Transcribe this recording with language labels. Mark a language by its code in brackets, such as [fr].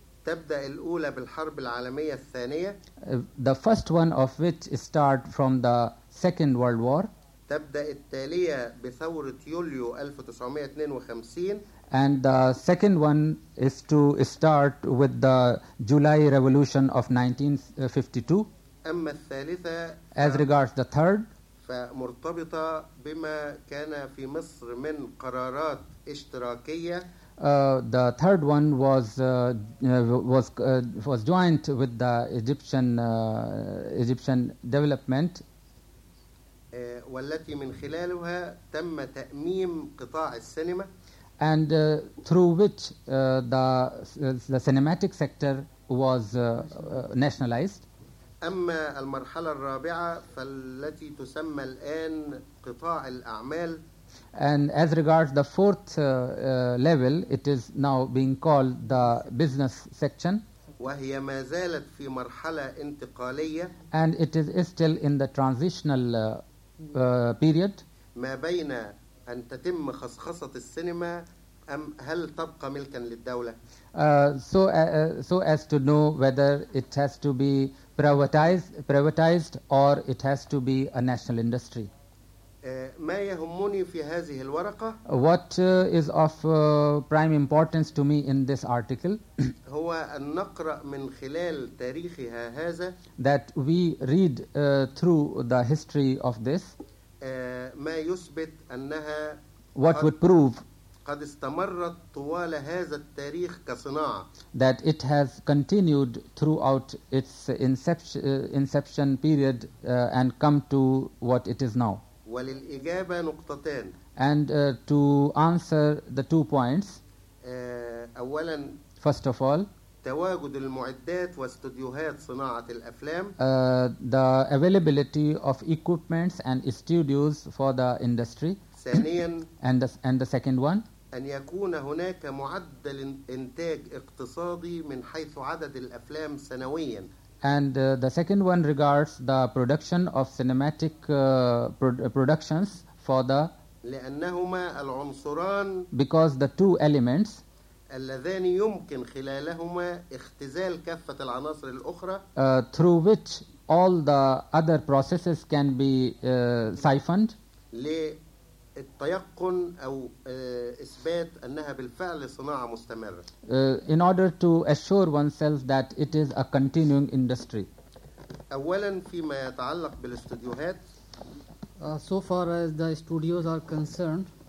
[ar] تبدأ الأولى بالحرب العالمية الثانية. [en] The first one of which start from the Second World War. [ar] تبدأ التالية بثورة يوليو 1952. [en] And the second one is to start with the July Revolution of 1952. [ar] أما الثالثة. [en] As regards the third. [ar] فمرتبطة بما كان في مصر من قرارات اشتراكية. [en] The third one was joined with the Egyptian development. [ar] والتي من خلالها تم تأميم قطاع السينما. [en] And through which the cinematic sector was nationalized. [ar] أما المرحلة الرابعة فالتي تسمى الآن قطاع الأعمال. [en] And as regards the fourth level, it is now being called the business section. [ar] وهي ما زالت في مرحلة انتقالية. [en] And it is still in the transitional period. [ar] ما بين أن تتم خصخصة السينما أم هل تبقى ملكا للدولة. [en] So as to know whether it has to be privatized or it has to be a national industry. [ar] ما يهمني في هذه الورقة. [en] What is of prime importance to me in this article. [ar] هو أن نقرأ من خلال تاريخها هذا. [en] That we read through the history of this. [ar] ما يثبت أنها. [en] What would prove. [ar] قد استمرت طوال هذا التاريخ كصناعة. [en] That it has continued throughout its inception period and come to what it is now. [ar] وللإجابة نقطتين. [en] And to answer the two points. [ar] أولا. [en] First of all. [ar] تواجد المعدات واستوديوهات صناعة الأفلام. [en] The availability of equipments and studios for the industry. [ar] ثانيا. [en] And the second one. [ar] أن يكون هناك معدل إنتاج اقتصادي من حيث عدد الأفلام سنويا. [en] And the second one regards the production of cinematic productions for the. [ar] لأنهما العنصران. [en] Because the two elements. [ar] اللذان يمكن خلالهما اختزال كافة العناصر الأخرى. [en] Through which all the other processes can be siphoned. [ar] للتيقن أو إثبات أنها بالفعل صناعة مستمرة. [en] In order to assure oneself that it is a continuing industry. [ar] أولا فيما يتعلق بالاستوديوهات. [en] So far as the studios are concerned.